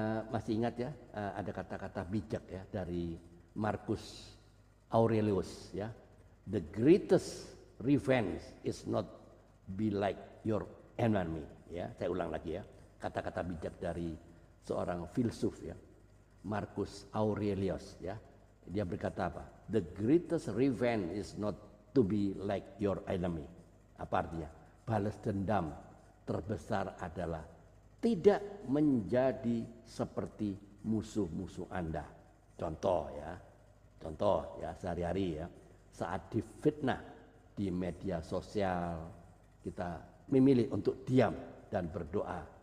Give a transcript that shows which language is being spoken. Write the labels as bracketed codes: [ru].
[id] Masih ingat ya, ada kata-kata bijak ya dari Marcus Aurelius ya. [en] The greatest revenge is not be like your enemy ya. [id] Saya ulang lagi ya. Kata-kata bijak dari seorang filsuf ya. Marcus Aurelius ya. Dia berkata apa? [en] The greatest revenge is not to be like your enemy. [id] Apa artinya? Balas dendam terbesar adalah tidak menjadi seperti musuh-musuh Anda. Contoh ya sehari-hari ya, saat difitnah di media sosial kita memilih untuk diam dan berdoa